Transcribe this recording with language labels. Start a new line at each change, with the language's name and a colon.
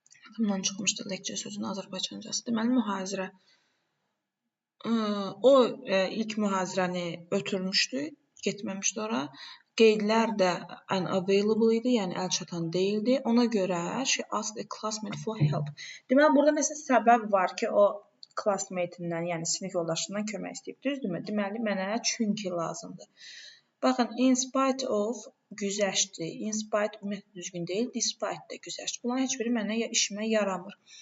Azerbaijani: Adımdan çıxmışdı lecture sözünün Azərbaycancası. Deməli, mühazirə. O ilk mühazirəni ötürmüşdü, getməmişdi ora. Qeydlər də unavailable idi, yəni əlçatan deyildi. Ona görə
English: she asked a classmate for help.
Azerbaijani: Deməli, burada nəsə səbəb var ki, o classmate-indən, yəni sinif yoldaşından kömək istəyib. Düzdürmü? Deməli, mənə çünki lazımdır. Baxın, in spite of güzəştdir. In spite ümumiyyətlə düzgün deyil. Despite də güzəştdir. Bunların heç biri mənə işimə yaramır.